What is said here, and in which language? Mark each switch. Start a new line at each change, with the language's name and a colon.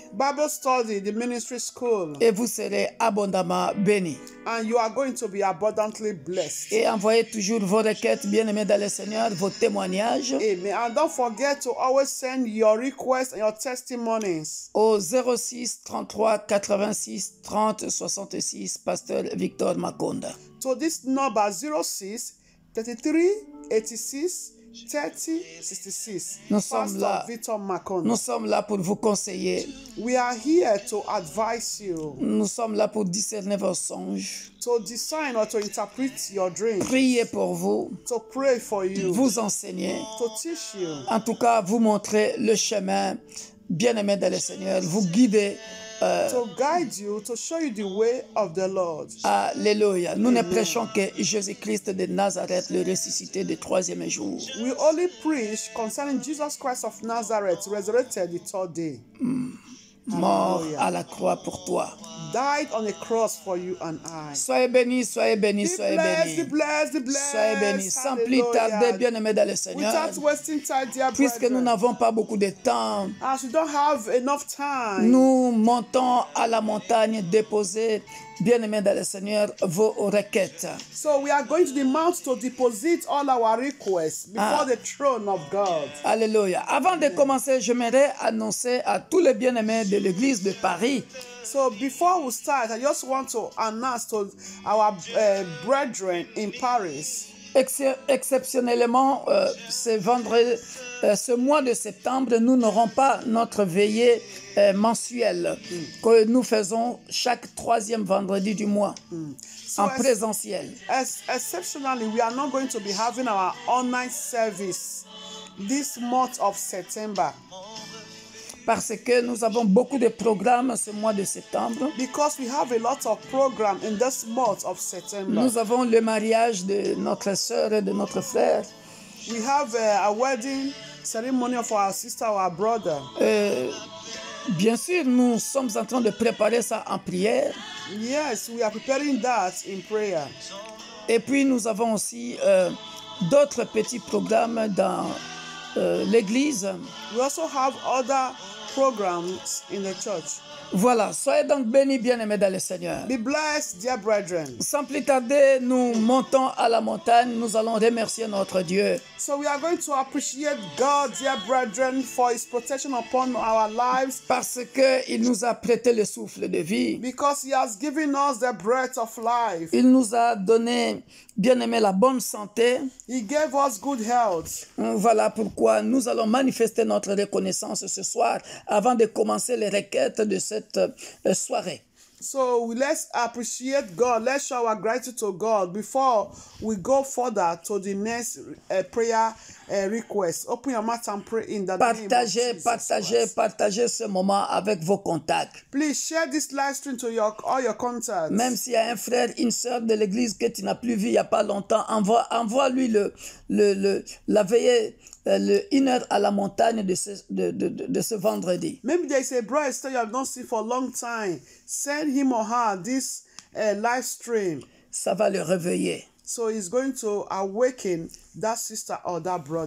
English: Bible study, the ministry school.
French: Et vous serez abondamment bénis.
English: And you are going to be abundantly blessed.
French: Et envoyez toujours vos requêtes, bien-aimés dans le Seigneur, vos témoignages. Amen.
English: And don't forget to always send your requests and your testimonies.
French: Au 06 33 86 30 66, Pasteur Victor Makonda.
English: To this number 06 33 86 30 66.
French: Nous sommes là pour vous conseiller.
English: We are here to advise you.
French: Nous sommes là pour discerner vos songes.
English: To discern or to interpret your dreams.
French: Prier pour vous.
English: To pray for you.
French: Vous enseigner.
English: To teach you.
French: En tout cas, vous montrer le chemin, bien-aimé dans le Seigneur. Vous guider.
English: To guide you, to show you the way of the Lord. Alléluia.
French: Nous ne prêchons que Jésus-Christ de Nazareth, le ressuscité du 3e jour.
English: We only preach concerning Jesus Christ of Nazareth, resurrected the 3rd day.
French: Mort à la croix pour toi.
English: Died on a cross for you and I.
French: Soyez bénis, soyez bénis, soyez bénis.
English: Be blessed, be blessed.
French: Soyez bénis. Sans plus tarder, bien-aimés dans le Seigneur.
English: Without wasting time, dear
French: puisque nous n'avons pas beaucoup de temps,
English: as we don't have enough time,
French: nous montons à la montagne déposer, bien-aimés dans le Seigneur, vos requêtes.
English: So we are going to the mount to deposit all our requests before the throne of God. Alléluia.
French: Avant de commencer, j'aimerais annoncer à tous les bien-aimés de l'église de Paris.
English: So before we start, I just want to announce to our brethren in Paris.
French: Exceptionnellement, ce mois de septembre, nous n'aurons pas notre veillée mensuelle que nous faisons chaque 3e vendredi du mois en présentiel.
English: Exceptionally, we are not going to be having our online service this month of September.
French: Parce que nous avons beaucoup de programmes ce mois de septembre.
English: Because we have a lot of programs in this month of September.
French: Nous avons le mariage de notre sœur et de notre frère.
English: We have a wedding ceremony of our sister or our brother.
French: Bien sûr, nous sommes en train de préparer ça en prière.
English: Yes, we are preparing that in prayer.
French: Et puis nous avons aussi d'autres petits programmes dans l'église.
English: We also have other programs in the church.
French: Voilà, soyez donc bénis, bien-aimés dans le Seigneur.
English: Be blessed, dear brethren.
French: Sans plus tarder, nous montons à la montagne, nous allons remercier notre Dieu.
English: So we are going to appreciate God, dear brethren, for His protection upon our lives.
French: Parce qu'il nous a prêté le souffle de vie.
English: Because He has given us the breath of life.
French: Il nous a donné, bien-aimés, la bonne santé.
English: He gave us good health.
French: Voilà pourquoi nous allons manifester notre reconnaissance ce soir avant de commencer les requêtes de cette soirée.
English: So let's appreciate God. Let's show our gratitude to God before we go further to the next prayer request. Open your mouth and pray in the name of Jesus Christ.
French: Partagez ce moment avec vos contacts.
English: Please share this live stream to all your contacts.
French: Même s'il y a un frère, une sœur de l'église que tu n'as plus vu il n'y a pas longtemps, envoie-lui la veillée, une heure à la montagne de ce vendredi.
English: Maybe there is a brother you have not seen for a long time. Send him or her this live stream.
French: Ça va le réveiller.
English: So he's going to awaken that sister or that brother.